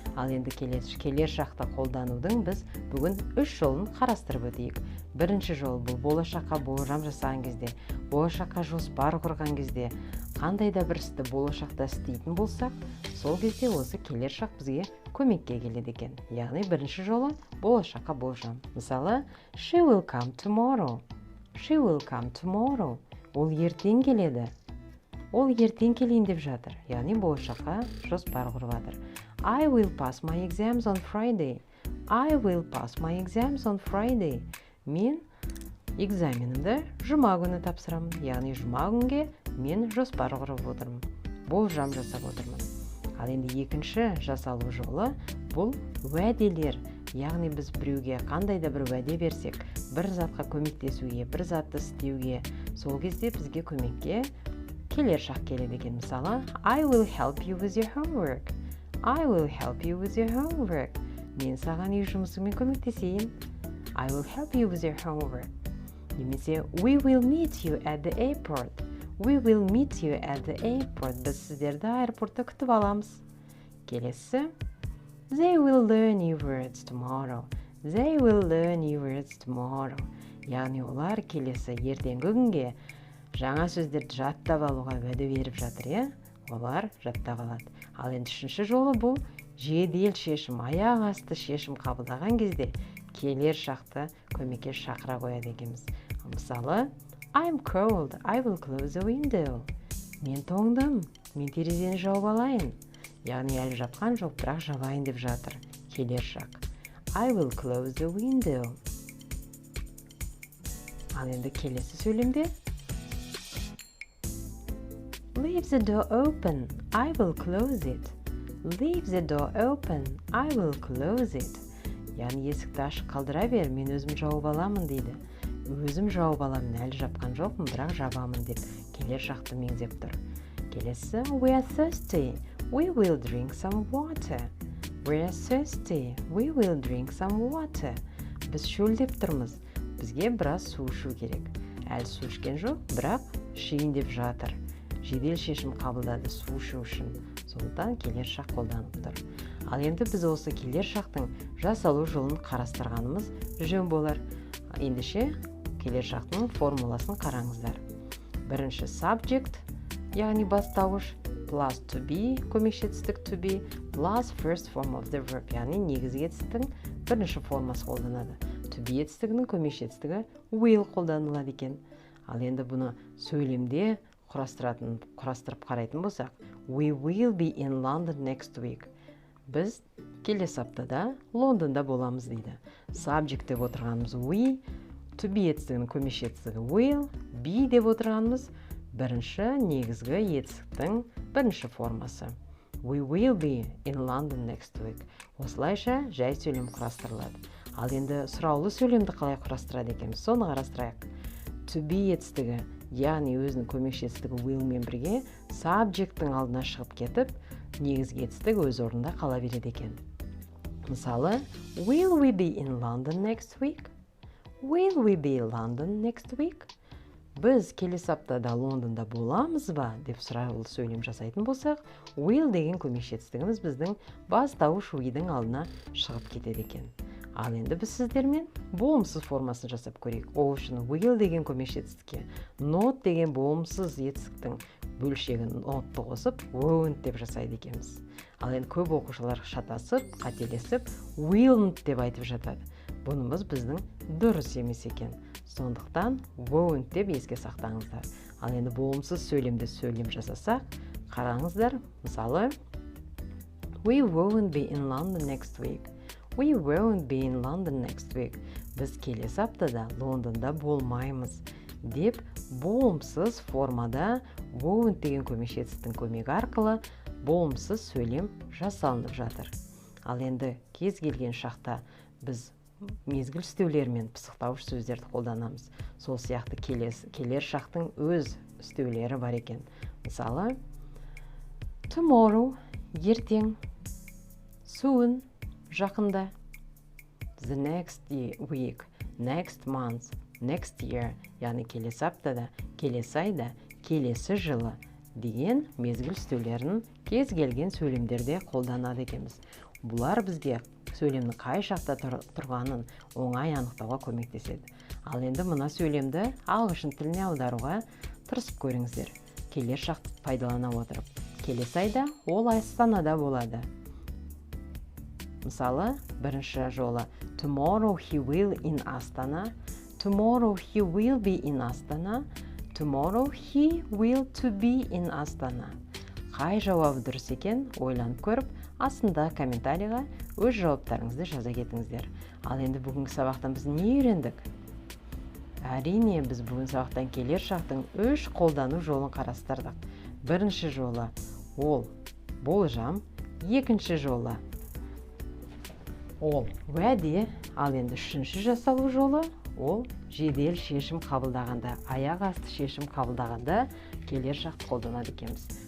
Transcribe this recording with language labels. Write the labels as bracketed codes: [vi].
[kk] Ал енді келер шақты қолданудың біз бүгін 3 жолын қарастырып өтейік. Бірінші жол бұл болашаққа болжам жасаған кезде, болашаққа жоспар құрған кезде, қандай да бір істі болашақта істейтін болсақ, сол кезде осы келер шақ бізге көмекке келеді екен. Яғни бірінші жолы болашаққа болжам. Мысалы, [en] she will come tomorrow. She will come tomorrow. [kk] Ол ертең келеді. Ол ертең келейін деп жатыр. Яғни болашаққа жоспар құрып жатыр. [en] I will pass my exams on Friday. I will pass my exams on Friday. [kk] Мен экзаменімді жұма күні тапсырамын. Яғни жұма күнге мен жоспар құрып отырмын. Болжам жасап отырмын. Ал енді екінші жасалу жолы бұл уәделер. Яғни біз біреуге қандай да бір уәде берсек, бір затқа көмектесуге, бір затты істеуге, сол кезде бізге көмекке келер шақ келеді екен. Мысалы, [en] I will help you with your homework. I will help you with your homework. [kk] Мен саған үй жұмысыңмен көмектесейін. [en] I will help you with your homework. [kk] Немесе [en] we will meet you at the airport. We will meet you at the airport. [kk] Біз сіздерді аэропортта күтіп аламыз. Келесі [en] they will learn new words tomorrow. They will learn new words tomorrow. [kk] Яғни олар келесі ертеңгі күнге жаңа сөздерді жаттап алуға уәде беріп жатыр, иә? Олар жаттап алады. Ал енді үшінші жолы бұл жедел шешім, аяқ асты шешім қабылдаған кезде келер шақты көмекке шақыра қояды екенбіз. Мысалы, [en] I'm cold, I will close the window. [kk] Мен тоңдым, мен терезені жауып алайын. Яғни әлі жапқан жоқ, бірақ жабайын деп жатыр. Келер шақ. [en] I will close the window. [kk] Ал енді келесі сөйлемде [en] leave the door open, I will close it. Leave the door open, I will close it. [kk] Яғни есікті ашық қалдыра бер, мен өзім жауып аламын дейді. Өзім жауып аламын, әлі жапқан жоқпын, бірақ жабамын деп келер шақты меңзеп тұр. Келесі [en] we are thirsty, we will drink some water. We are thirsty, we will drink some water. [kk] Біз шөлдеп тұрмыз, бізге біраз су ішу керек. Әлі су ішкен жоқ, бірақ ішейін деп жатыр. Жедел шешім қабылдады су ішу үшін. Сондықтан келер шақ қолданып тұр. Ал енді біз осы келер шақтың жасалу жолын қарастырғанымыз жөн болар. Ендеше келер шақтың формуласын қараңыздар. Бірінші subject, яғни бастауыш, [en] plus to be, [kk] көмекші етістік to be, [en] plus first form of the verb, [kk] яғни негізгі етістіктің бірінші формасы қолданады. To be етістігінің көмекші етістігі will қолданылады екен. Ал енді бұны сөйлемде құрастырып қарайтын болсақ, [en] we will be in London next week. [kk] Біз келесі аптада Лондонда боламыз дейді. Subject деп отырғанымыз we, to be етістігінің көмекші етістігі will, be деп отырғанымыз бірінші негізгі етістіктің бірінші формасы. [en] We will be in London next week. [kk] Осылайша жай сөйлем құрастырылады. Ал енді сұраулы сөйлемді қалай құрастырады екенбіз, соны қарастырайық. To be етістігі, яғни өзінің көмекші етістігі will мен бірге subject'тің алдына шығып кетіп, негізгі етістік өз орнында қала береді екен. Мысалы, [en] will we be in London next week? Will we be in London next week? [kk] Біз келесі аптада Лондонда боламыз ба деп сұраулы сөйлем жасайтын болсақ, will деген көмекші етістігіміз біздің бастауыш we'дің алдына шығып кетеді екен. Ал енді біз сіздермен болымсыз формасын жасап көрейік. Ол үшін will деген көмекші етістікке not деген болымсыз етістіктің бөлшегін notты қосып won't деп жасайды екенбіз. Ал енді көп оқушылар шатасып, қателесіп willn't деп айтып жатады. Бұнымыз біздің дұрыс емес екен. Сондықтан won't деп еске сақтаңыздар. Ал енді болымсыз сөйлемді сөйлем жасасақ, қараңыздар. Мысалы, [en] we won't be in London next week. We won't be in London next week. [kk] Біз келесі аптада Лондонда болмаймыз деп болымсыз формада won't деген көмекші етістіктің көмегі арқылы болымсыз сөйлем жасалынып жатыр. Ал енді кез келген шақта біз мезгіл үстеулері мен пысықтауыш сөздерді қолданамыз. Сол сияқты келер шақтың өз үстеулері бар екен. Мысалы, tomorrow ертең, soon жақында, [en] the next week, next month, next year, [kk] яғни келесі аптада, келесі айда, келесі жылы деген мезгіл үстеулерін кез келген сөйлемдерде қолданады екенбіз. Бұлар бізге сөйлемнің қай шақта тұрғанын оңай анықтауға көмектеседі. Ал енді мына сөйлемді ағылшын тіліне аударуға тырысып көріңіздер. Келер шақты пайдалана отырып. Келесі айда ол Астанада болады. Мысалы, бірінші жолы [en] tomorrow he will in Astana, tomorrow he will be in Astana, tomorrow he will to be in Astana. [kk] Қай жауабы дұрыс екен ойланып көріп, астында комментарийға өз жауаптарыңызды жаза кетіңіздер. Ал енді бүгінгі сабақтан біз не үйрендік? Әрине, біз бүгін сабақтан келер шақтың 3 қолдану жолын қарастырдық. Бірінші жолы ол болжам, екінші жолы ол уәде, ал енді үшінші жасалу жолы ол жедел шешім қабылдағанда, аяқ асты шешім қабылдағанда келер шақты қолданады екенбіз.